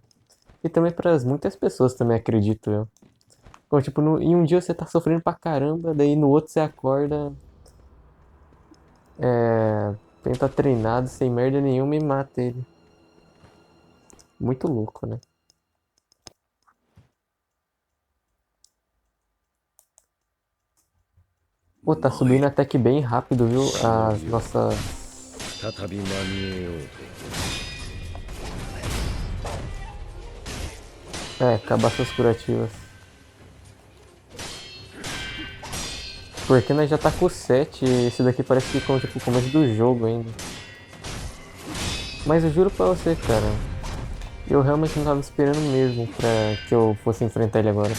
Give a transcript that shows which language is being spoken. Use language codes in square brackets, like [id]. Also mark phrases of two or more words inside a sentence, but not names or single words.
[pt] E também para muitas pessoas também, acredito eu. Então, tipo, em um dia você tá sofrendo pra caramba, daí no outro você acorda, tenta treinado, sem merda nenhuma e mata ele. Muito louco, né? Pô, tá subindo até que bem rápido, viu? As nossas. [ja] 再び間に得ようと [pt] Cabaças curativas. Porque nós já tá com o 7 e esse daqui parece que com tipo, o começo do jogo ainda. Mas eu juro pra você, cara, eu realmente não tava esperando mesmo pra que eu fosse enfrentar ele agora.